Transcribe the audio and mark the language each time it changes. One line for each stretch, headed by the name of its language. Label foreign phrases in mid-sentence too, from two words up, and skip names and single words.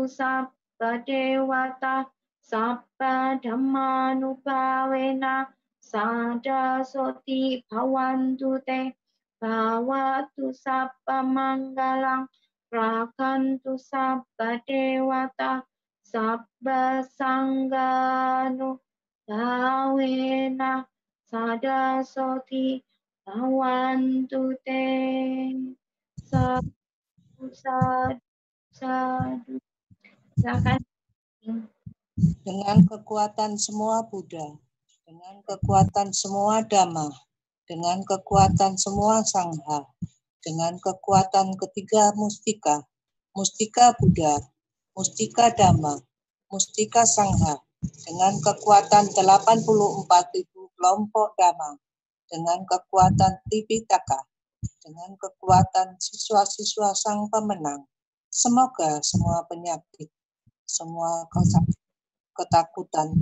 Pali: sabba dewata, sabba dhammanupawena, sada soti bhawantu te, bawatu sabba manggalang, rakantu sabba dewata, sabba sangganu bawena, sada soti bhawantu te. Sadu, sadu, sadu.
Indonesian: Silakan. Dengan kekuatan semua Buddha, dengan kekuatan semua Dhamma, dengan kekuatan semua Sangha, dengan kekuatan ketiga mustika, mustika Buddha, mustika Dhamma, mustika Sangha, dengan kekuatan 84.000 kelompok Dhamma, dengan kekuatan Tipitaka, dengan kekuatan siswa-siswa sang pemenang, semoga semua penyakit, semua ketakutan,